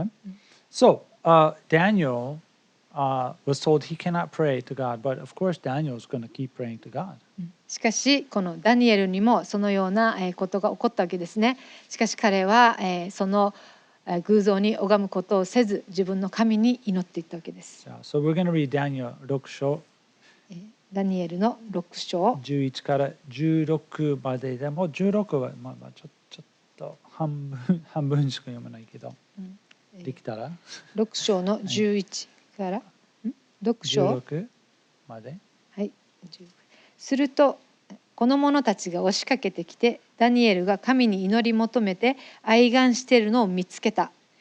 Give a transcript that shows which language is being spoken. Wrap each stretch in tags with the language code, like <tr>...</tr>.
<en>Okay. So Daniel was told he cannot pray to God, but of course Daniel is going to keep praying to God.</en> <ja>しかしこのダニエルにもそのようなことが起こったわけですね。しかし彼はその偶像に拝むことをせず自分の神に祈っていったわけです。</ja> <en>So we're going to read Daniel 6章。</en> <ja>ダニエルの6章 11から16まででも16はちょっと半分しか読まないけど、できたら 6章の11から6章 16まで、はい、するとこの者たちが押しかけてきてダニエルが神に祈り求めて哀願しているのを見つけた。</ja>